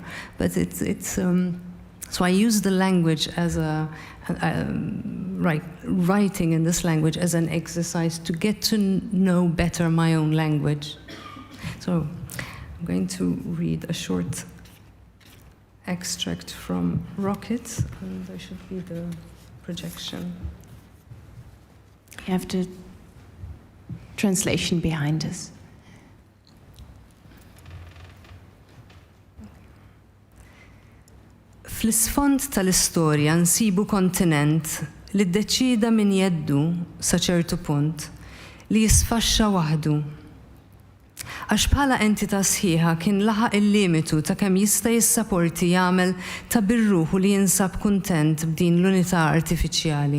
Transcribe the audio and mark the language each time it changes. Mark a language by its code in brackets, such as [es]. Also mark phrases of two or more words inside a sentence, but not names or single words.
[en] But so I use the language as writing in this language as an exercise to get to know better my own language. So I'm going to read a short extract from Rocket, and there should be the projection. You have the translation behind us. [mt] Fl-isfond tal-istorja nsibu kontinent li ddeċida min jeddu sa ċertu punt li jisfaxxa waħdu. Għax bħala entità sħiħa kien laħaq il-limitu ta' kemm jista' jissapporti jagħmel ta' birruħu li jinsab kuntent b'din l-unità artifiċjali.